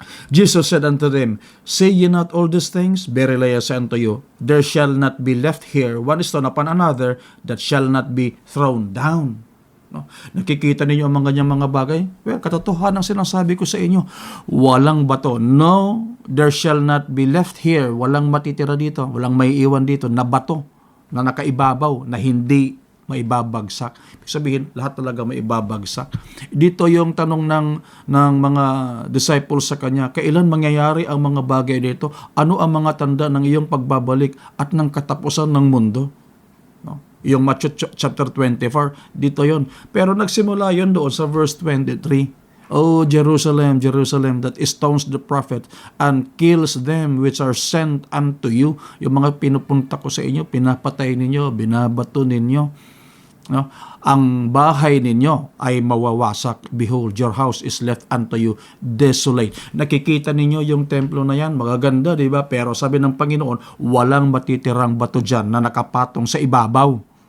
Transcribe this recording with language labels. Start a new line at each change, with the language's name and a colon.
English: Jesus said unto them, Say ye not all these things? Verily I say unto you, there shall not be left here one stone upon another that shall not be thrown down.
Filipino: No? Nakikita ninyo ang mga ganyang mga bagay? Well, katotohanan ang sinasabi ko sa inyo. Walang bato.
English: No, there shall not be left here.
Filipino: Walang matitira dito. Walang maiiwan dito na bato na nakaibabaw na hindi maibabagsak. Ibig sabihin, lahat talaga maibabagsak. Dito yung tanong ng mga disciples sa kanya, kailan mangyayari ang mga bagay dito? Ano ang mga tanda ng iyong pagbabalik at ng katapusan ng mundo? No? Yung Matthew chapter 24, dito yon. Pero nagsimula yon doon sa verse 23.
English: O Jerusalem, Jerusalem, that stones the prophet and kills them which are sent unto you.
Filipino: Yung mga pinupunta ko sa inyo, pinapatay ninyo, binabato ninyo. No? Ang bahay ninyo ay mawawasak.
English: Behold, your house is left unto you desolate.
Filipino: Nakikita ninyo yung templo na yan, magaganda, di ba? Pero sabi ng Panginoon, walang matitirang bato dyan na nakapatong sa ibabaw.